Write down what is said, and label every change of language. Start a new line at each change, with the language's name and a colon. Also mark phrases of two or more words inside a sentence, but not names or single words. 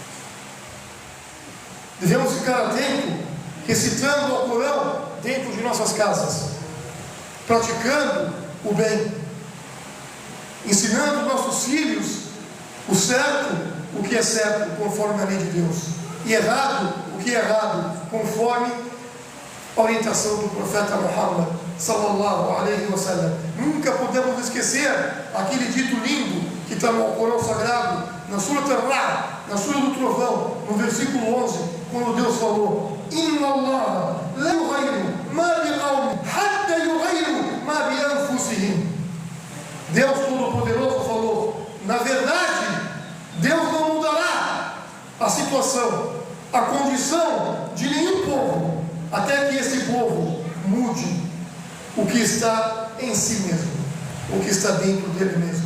Portuguese: Devemos ficar atentos, recitando o Alcorão dentro de nossas casas, praticando o bem, ensinando nossos filhos o certo, o que é certo, conforme a lei de Deus, e errado, o que é errado, conforme a orientação do profeta Muhammad
Arabic: صلى الله عليه وسلم.
Portuguese: Nunca podemos esquecer aquele dito lindo que está no Alcorão Sagrado, na Surah Ar-Ra'd, na Surah do Trovão, no versículo 11, quando Deus falou:
Arabic: إن الله لا يغير ما بقوم حتى يغيروا ما بأنفسهم.
Portuguese: Deus Todo-Poderoso falou: na verdade, Deus não mudará a situação, a condição de nenhum povo, até que esse povo mude o que está em si mesmo, o que está dentro dele mesmo.